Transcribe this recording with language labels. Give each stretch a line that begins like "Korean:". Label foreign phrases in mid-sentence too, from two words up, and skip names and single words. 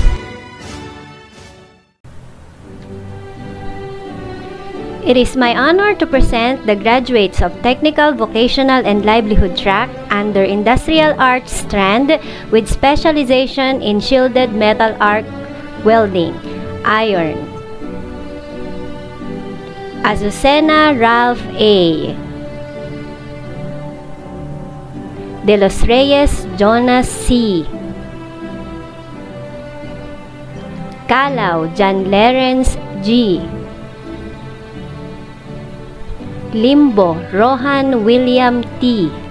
English: It is my honor to present the graduates of Technical, Vocational, and Livelihood track under Industrial Arts strand with specialization in shielded metal arc welding, iron. Azucena Ralph A. De Los Reyes Jonas C. Calao John Lawrence G. Limbo Rohan William T.